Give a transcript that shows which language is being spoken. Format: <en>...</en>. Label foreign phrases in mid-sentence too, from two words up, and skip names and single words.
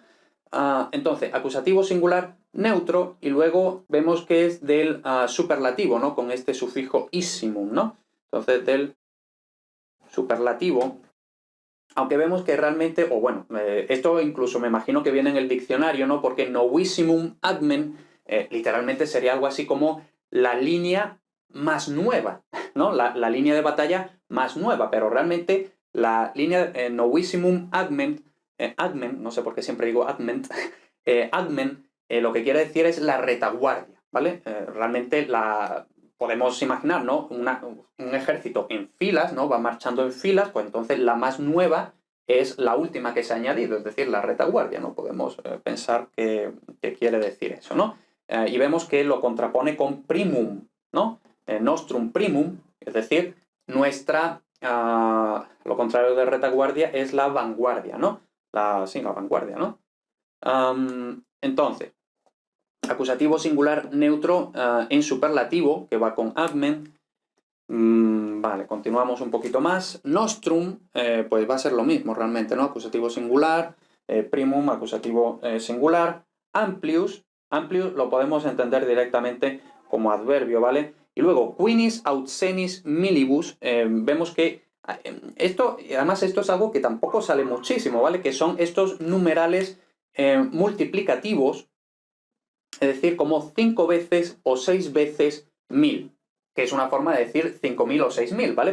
<es>Entonces, acusativo singular neutro, y luego vemos que es del superlativo, ¿no? Con este sufijo issimum, ¿no? Entonces, del superlativo Aunque vemos que realmente, o bueno, esto incluso me imagino que viene en el diccionario, ¿no? Porque</es> <la>novissimum agmen</la> <es>literalmente sería algo así como la línea más nueva, ¿no? La línea de batalla más nueva, pero realmente la línea</es> <la>novissimum agmen, agmen,</la> <es>no sé por qué siempre digo</es> <la>agmen, agmen</la> <es>lo que quiere decir es la retaguardia, ¿vale? Realmente podemos imaginar, ¿no? Un ejército en filas, ¿no? Va marchando en filas, pues entonces la más nueva es la última que se ha añadido, es decir, la retaguardia, ¿no? Podemos pensar que quiere decir eso, ¿no? Y vemos que lo contrapone con primum, ¿no?</es> <la>Nostrum primum,</la> <es>es decir, nuestra, lo contrario de retaguardia es la vanguardia, ¿no? Sí, la vanguardia, ¿no? Entonces, acusativo singular neutro en superlativo, que va con agmen. Vale, continuamos un poquito más. Nostrum, pues va a ser lo mismo realmente, ¿no? Acusativo singular, primum, acusativo singular. Amplius, amplius lo podemos entender directamente como adverbio, ¿vale? Y luego,</es> <la>quinis aut senis milibus,</la> <es>vemos que además esto es algo que tampoco sale muchísimo, ¿vale? Que son estos numerales multiplicativos, es decir, como 5 veces o 6 veces 1000, que es una forma de decir 5000 o 6000, ¿vale?</es>